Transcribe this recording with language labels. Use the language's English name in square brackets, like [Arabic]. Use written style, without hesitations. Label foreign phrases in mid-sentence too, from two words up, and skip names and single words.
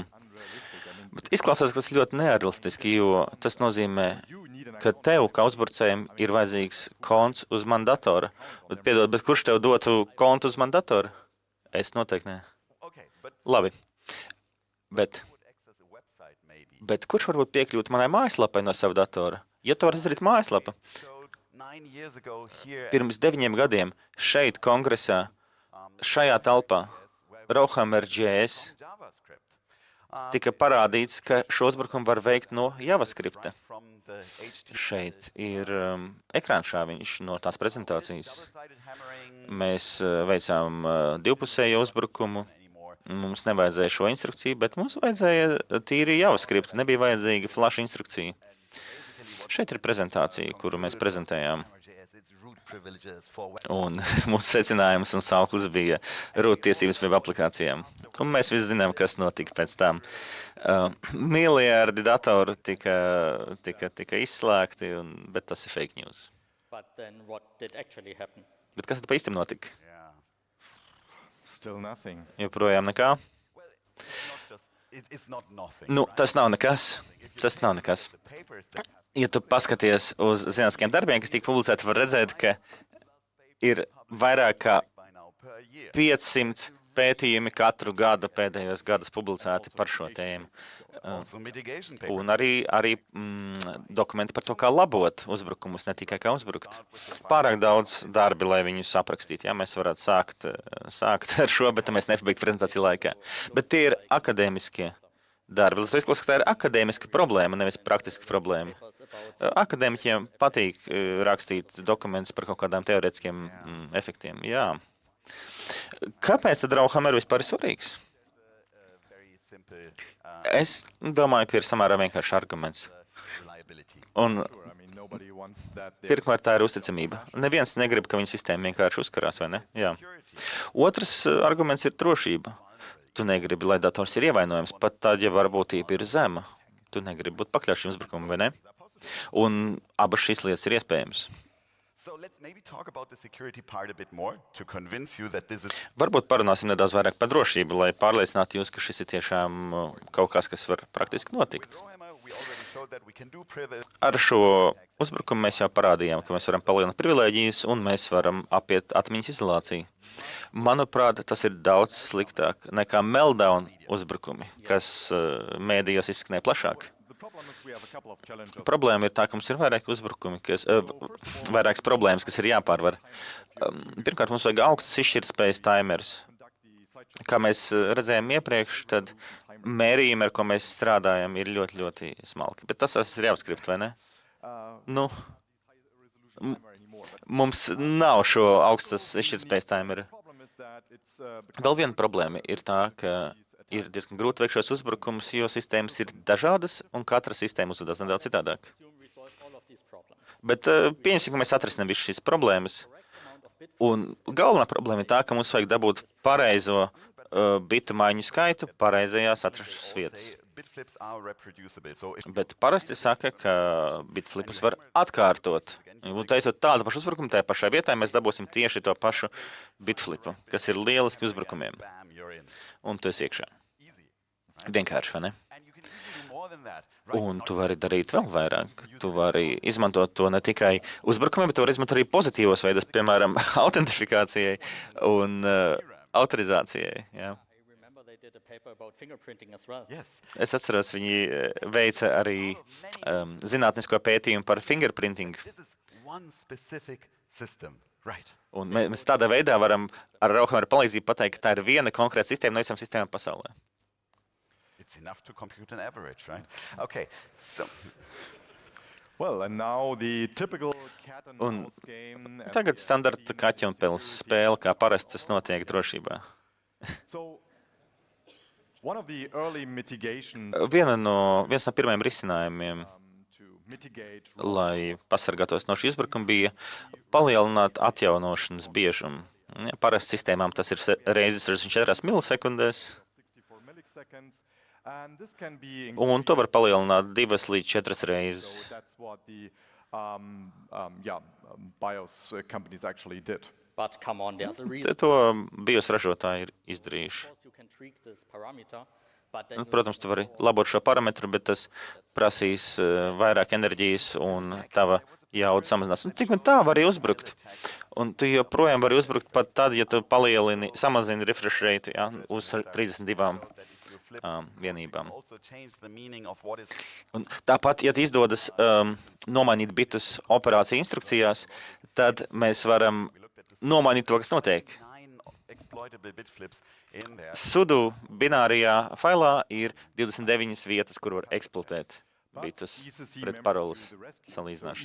[Latvian] Bet izklausās, ka tas ļoti nerealistiski, jo tas nozīmē, ka tev, kā uzbrucējiem, ir vajadzīgs konts uz man datora. Bet, piedod, bet kurš tev dotu kontu uz man datora? Es noteikti ne. [English] Okay, but [Latvian] Labi. Bet, [English] would access a website maybe. [Latvian] bet kurš varbūt piekļūt manai mājaslapai no sava datora? Ja to var izdarīt mājaslapa. [English] So 9 years ago here [Latvian] Pirms 9 gadiem šeit kongresā, šajā telpā, Rauhammer.js JavaScript tika parādīts, ka šo uzbrukumu var veikt no JavaScripta. [English] from the HTML [Latvian] Šeit ir ekrānšāviņš no tās prezentācijas. [English] double-sided hammering [Latvian] Mēs veicām divpusēju uzbrukumu. [English] anymore. [Latvian] Mums nevajadzēja šo instrukciju, bet mums vajadzēja tīri JavaScript. Nebija vajadzīga flash instrukcija. Šeit ir prezentācija, kuru mēs prezentējām. [English] JS, it's root privileges for web. [Latvian] Un mūsu secinājums un sauklis bija root tiesības web aplikācijām. Un mēs visi zinām, kas notika pēc tam. Miliardi datoru tika izslēgti, bet tas ir [English] fake news. But then what did actually happen? [Latvian] Bet kas tad pa īstam notika? [English] Yeah. Still nothing. [Latvian] Joprojām nekā? [English] Well, it's not nothing. [Latvian] Nu, [English] right? [Latvian] tas nav nekas. Tas nav nekas. [English] The papers that have [Latvian] Ja tu paskaties uz zinātniskiem darbiem, kas tika publicēti, var redzēt, ka ir vairāk kā [English] by now per year. [Latvian] 500 pētījumi katru gadu pēdējos gadus publicēti par šo tēmu. [English] Also mitigation papers. [Latvian] Un arī dokumenti par to, kā labot uzbrukumus, ne tikai kā uzbrukt. Pārāk daudz darbi, lai viņus aprakstītu. Jā, mēs varētu sākt ar šo, bet mēs nepabeigtu prezentāciju laikā. Bet tie ir akadēmiskie darbi. Tas izklausās, ka tā ir akadēmiska problēma, nevis praktiska problēma. Akadēmiķiem patīk rakstīt dokumentus par kaut kādām teorētiskiem efektiem. Jā. Kāpēc tad Rauhammer vispār ir svarīgs? [English] Very simple [Latvian] Es domāju, ka ir samērā vienkāršs arguments. [English] reliability. [Latvian] Un [English] I mean, nobody wants that. [Latvian] pirmkārt, tā ir uzticamība. Neviens negrib, ka viņa sistēma vienkārši uzkarās, vai ne? Jā. Otrs arguments ir drošība. Tu negribi, lai dators ir ievainojams, pat tad, ja varbūtība ir zema. Tu negribi būt pakļauts šim uzbrukumam, vai ne? Un abas šīs lietas ir iespējamas. [English] So let's maybe talk about the security part a bit more to convince you that this is [Latvian] Varbūt parunāsim nedaudz vairāk par drošību, lai pārliecinātu jūs, ka šis ir tiešām kaut kas, kas var praktiski notikt. Rauhammer. [English] We already showed that we can do privilege. [Latvian] Ar šo uzbrukumu mēs jau parādījām, ka mēs varam palielināt privilēģijas un mēs varam apiet atmiņas izolāciju. Manuprāt, tas ir daudz sliktāk nekā meltdown uzbrukumi, kas mēdījos izskanēja plašāk. [English] The problem is we have a couple of challenges. [Latvian] Problēma ir tā, ka mums ir vairāki uzbrukumi, vairākas problēmas, kas ir jāpārvar. Pirmkārt, mums vajag augstas izšķirtspējas timers. Kā mēs redzējām iepriekš, tad mērījumi, ar ko mēs strādājam, ir ļoti, ļoti smalki. Bet tas ir JavaScript, vai ne? Nu, mums nav šo augstas izšķirtspējas timeru. [English] Problem is that it's [Latvian] Vēl viena problēma ir tā, ka ir diezgan grūti veikt šos uzbrukumus, jo sistēmas ir dažādas un katra sistēma uzvedās nedaudz citādāk. [English] Assume resolve all of these problems. [Latvian] Bet pieņemsim, ka mēs atrisinām visas šīs problēmas. Un galvenā problēma ir tā, ka mums vajag dabūt pareizo bitu maiņu skaitu pareizajās atrašanās vietas. [English] Say bitflips are reproducible. So if [Latvian] Bet parasti saka, ka bitflipus var atkārtot. Un taisot tādu pašu uzbrukumu, tajā pašā vietā mēs dabūsim tieši to pašu bitflipu, kas ir lieliski uzbrukumiem. [English] bam, you're in. [Latvian] Un tu esi iekšā. [English] Easy. [Latvian] Vienkārši, vai ne? [English] And you can even do more than that. Right? [Latvian] Un tu vari darīt vēl vairāk. Tu vari izmantot to ne tikai uzbrukumiem, bet tu vari izmantot arī pozitīvos veidus, piemēram, autentifikācijai un autorizācijai. Jā. [English] I remember they did a paper about fingerprinting as well. Yes. [Latvian] Es atceros, viņi veica arī zinātnisko pētījumu par fingerprinting. [English] This is one specific system. Right. [Latvian] Un mēs tādā veidā varam ar Rauhammer palīdzību pateikt, ka tā ir viena konkrēta sistēma no visām sistēmām pasaulē. [English] It's enough to compute an average, right? Okay. So well, and now the typical cat and [Latvian] Un [English] mouse game. as [Latvian] Tagad [English] we [Latvian] standarta kaķa un pils spēle, kā parasti tas notiek drošībā. [English] So, one of the early mitigations [Latvian] Viens no pirmajiem risinājumiem, [English] to mitigate [Latvian] lai pasargātos no šī uzbrukuma, bija palielināt atjaunošanas biežumu. Ja, parasti sistēmām tas ir reizes 64 milisekundēs, [English] 64 milliseconds, and this can be [Latvian] un to var palielināt 2 līdz 4 reizes. [English] so that's what the BIOS companies actually did. But come on, there's a reason. [Latvian] Te to BIOS ražotāji ir izdarījuši. [English] Of course, you can tweak this parameter, but then [Latvian] Nu, [English] you [Latvian] protams, tu vari labot šo parametru, bet tas prasīs vairāk enerģijas un tava jauda samazinās. Un tik un tā var arī uzbrukt. Un tu joprojām vari uzbrukt pat tad, ja tu samazini [English] refresh rate [Latvian] uz 32 vienībām. [English] also change the meaning of what is [Latvian] Un tāpat, ja izdodas nomainīt bitus operāciju instrukcijās, tad mēs varam nomainīt to, kas notiek. [English] 9 exploitable bitflips in there. [Latvian] Sudo binārijā failā ir 29 vietas, kur var eksploatēt bitus pret paroles salīdzināšanu.